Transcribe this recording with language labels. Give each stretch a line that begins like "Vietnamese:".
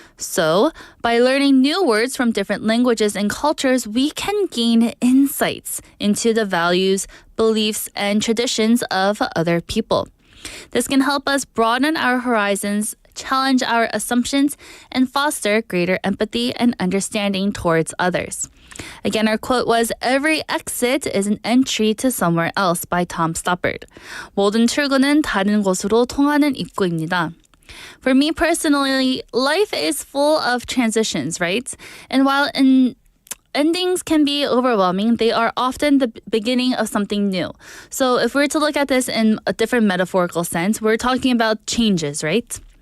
English: So, by learning new words from different languages and cultures, we can gain insights into the values, beliefs, and traditions of other people. This can help us broaden our horizons, challenge our assumptions, and foster greater empathy and understanding towards others. Again, our quote was, "Every exit is an entry to somewhere else" by Tom Stoppard.
Korean: 모든 출구는 다른 곳으로 통하는 입구입니다.
English: For me personally, life is full of transitions, right? And while endings can be overwhelming, they are often the beginning of something new. So if we're to look at this in a different metaphorical sense, we're talking about changes, right?